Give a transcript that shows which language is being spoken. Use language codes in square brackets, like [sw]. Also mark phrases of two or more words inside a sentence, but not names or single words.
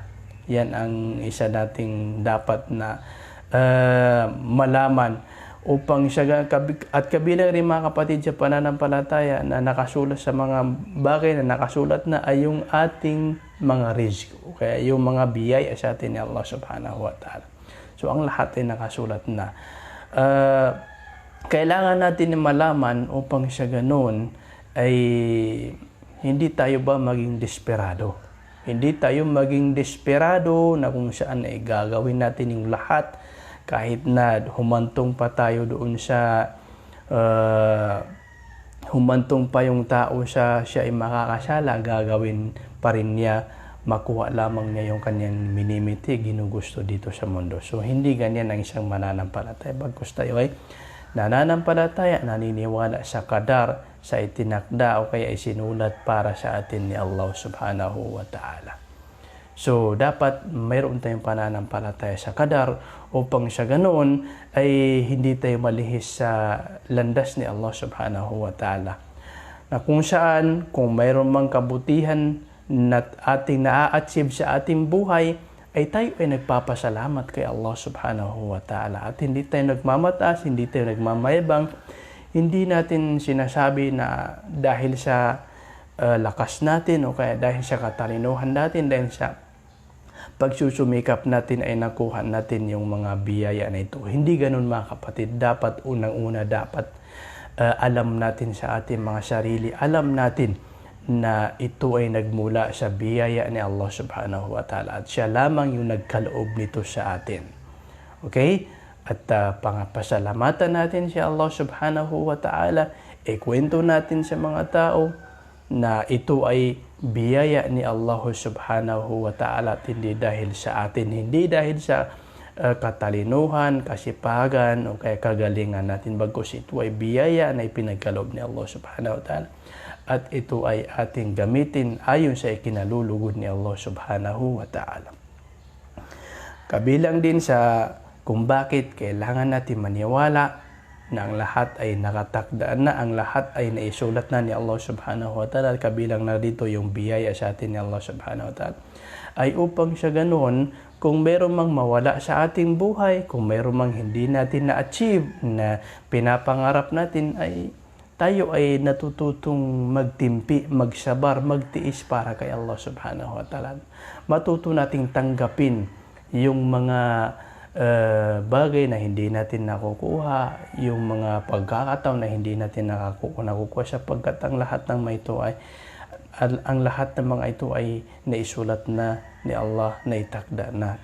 [tl] Yan ang isa nating dapat na malaman upang siya, at kabilang rin mga kapatid sa pananampalataya na nakasulat sa mga bagay na nakasulat na ay yung ating mga rizq, kaya yung mga biyaya sa atin ni Allah [ar] سبحانه وتعالى. [tl] So ang lahat ay nakasulat na. Kailangan natin malaman upang siya ganoon ay hindi tayo ba maging desperado. Hindi tayo maging desperado na kung saan ay gagawin natin yung lahat, kahit na humantong pa tayo doon sa humantong pa yung tao siya ay makakasala, gagawin pa rin niya, makuha lamang niya yung kanyang minimiti, ginugusto dito sa mundo. So hindi ganyan ang isang mananampalataya. Bagkus tayo ay nananampalataya, naniniwala sa qadar, sa itinakda o kaya isinulat para sa atin ni Allah [ar] سبحانه وتعالى. [tl] So dapat mayroon tayong pananampalataya sa qadar upang sa ganoon ay hindi tayo malihis sa landas ni Allah [ar] سبحانه وتعالى. [tl] Na kung saan, kung mayroon mang kabutihan na ating na-achieve sa ating buhay, ay tayo ay nagpapasalamat kay Allah [ar] سبحانه وتعالى. [tl] At hindi tayo nagmamataas, hindi tayo nagmamayabang, hindi natin sinasabi na dahil sa lakas natin o kaya dahil sa katalinuhan natin, dahil sa pagsusumikap natin ay nakuha natin yung mga biyaya na ito. Hindi ganun mga kapatid. Dapat unang-una, dapat alam natin sa ating mga sarili, alam natin na ito ay nagmula sa biyaya ni Allah [ar] سبحانه وتعالى [tl] at siya lamang yung nagkaloob nito sa atin. Okay? At pangapasalamatan natin si Allah [ar] سبحانه وتعالى, [tl] kwento natin sa mga tao na ito ay biyaya ni Allah [ar] سبحانه وتعالى [tl] at hindi dahil sa atin, hindi dahil sa katalinuhan, kasipagan o kaya kagalingan natin, bagkus ito ay biyaya na ipinagkaloob ni Allah [ar] سبحانه وتعالى. [tl] At ito ay ating gamitin ayon sa ikinalulugod ni Allah [ar] سبحانه وتعالى. [tl] Kabilang din sa kung bakit kailangan natin maniwala na ang lahat ay nakatakdaan na, ang lahat ay naisulat na ni Allah [ar] سبحانه وتعالى, [tl] kabilang na dito yung biyaya sa atin ni Allah [ar] سبحانه وتعالى, [tl] ay upang sa ganoon, kung meron mang mawala sa ating buhay, kung meron mang hindi natin na-achieve na pinapangarap natin, ay tayo ay natututong magtimpi, magsabar, magtiis para kay Allah [ar] سبحانه وتعالى. [tl] Matuto nating tanggapin yung mga bagay na hindi natin nakukuha, yung mga pagkakataon na hindi natin nakukuha sapagkat ang lahat ng mga ito ay ang lahat ng mga ito ay naisulat na ni Allah, na itakda na.